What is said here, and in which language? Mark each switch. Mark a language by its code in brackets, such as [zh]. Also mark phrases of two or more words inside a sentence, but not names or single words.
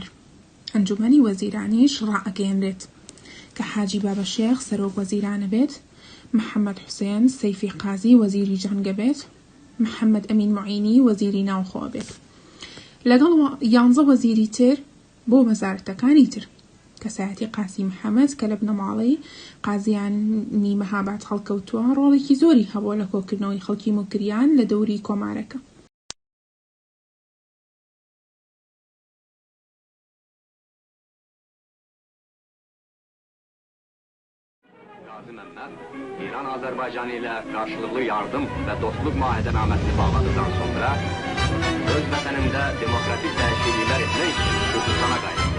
[ckb] ئەنجومەنی وەزیرانیش ڕائەگەیەنرێت کە حاجی بابەشێخ سەرۆک وەزیرانە بێت، محەممەد حوسێن سەیفی قازی وەزیری جەنگە بێت، محەممەد ئەمین معینی وەزیری ناوخۆ بێت، لەگەڵ 11 وەزیری تر بۆ وەزارەتەکانی تر. کەسایەتی قاسی محەممەد کە لە بنەماڵەی قازیانی مەهاباد هەڵکەوتووە ڕۆڵێکی زۆری هەبووە لە کۆکردنەوەی خەڵکی موکریان لە دەوری کۆمارەکە. [az] İran-Azərbaycan ilə qarşılıqlı yardım və dostluq müahidənaməsini bağladıqdan sonra öz vətənində demokratik dəyişikliklər etmək üçün Kürdistana qayıtdı.